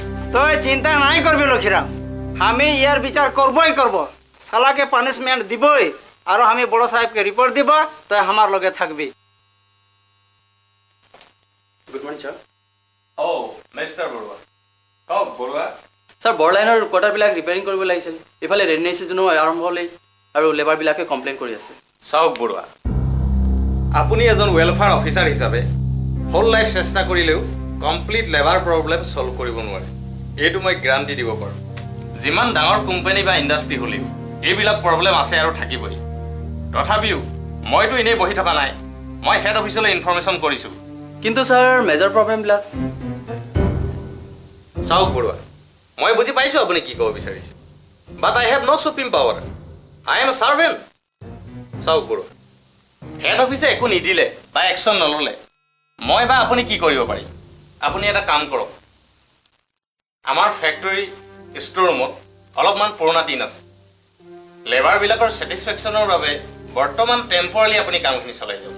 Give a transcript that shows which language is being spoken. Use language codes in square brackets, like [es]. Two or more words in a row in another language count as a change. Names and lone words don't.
[sck] तो चिंता नहीं करबे लोकराम हमें यार विचार करबो ही करबो साला के पनिशमेंट दिबोई और हमें बड़ो साहब के रिपोर्ट दिबो तो हमार लगे थकबी [en] Good morning sir o Mister Barua kau Barua [as] চাৰ বৰ লাইনাৰ কোৱাৰ্টাৰ বিলাক ৰিপেয়াৰিং কৰিব লাগিছিল ইফালে ৰেইনি সিজনো আৰম্ভ হ'লে আৰু লেবাৰ বিলাকে কমপ্লেইন কৰি আছে চাওক বৰুৱা আপুনি এজন ওয়েলফেয়াৰ অফিচাৰ হিচাপে [en] whole life [as] চেষ্টা কৰিলেও [en] complete labour problem [as] সলভ কৰিব নোৱাৰে এইটো মই গ্যাৰান্টি দিব পাৰো যিমান ডাঙৰ কোম্পানী বা ইণ্ডাষ্ট্ৰি হ'লেও এইবিলাক প্ৰবলেম আছে আৰু থাকিবই তথাপিও মইতো এনেই বহি থকা নাই মই হেড অফিচলৈ ইনফৰমেশ্যন কৰিছো কিন্তু স্যার মেজর প্রবলেম বিলাক চাওক বৰুৱা মই বুজি পাইছো আপুনি কি ক'ব বিচাৰিছে [en] but I have no supreme power I am a servant [as] চাওক বৰুৱা হেড অফিসে একো নিদিলে বা একশন নললে মই বা আপুনি কি কৰিব পাৰি আপুনি এটা কাম কৰক আমাৰ [en] factory store [as] ৰুমত অলপমান পুৰণা টিন আছে লেবাৰ বিলাকৰ স্যাটিসফ্যাকশনৰ বাবে বৰ্তমান টেম্পৰালি আপুনি কামখিনি চলাই যাওক